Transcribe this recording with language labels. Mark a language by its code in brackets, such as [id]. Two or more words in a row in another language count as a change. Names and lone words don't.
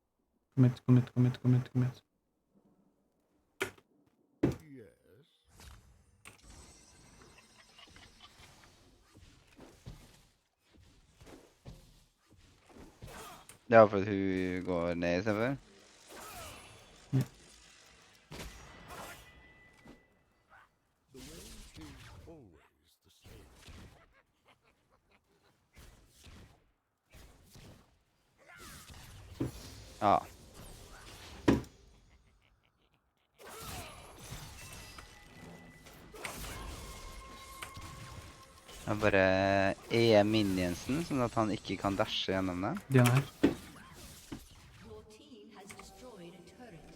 [no] Kom hit, kom hit, kom hit, kom hit, kom hit. [en] Yes. [no] Det er for at hun går ned i stedet for. [en] The way is always the same. [no] Ja. Jeg bare minionsen, sånn at han ikke kan dashe gjennom det. Diana her. [en] Your team has destroyed a turret.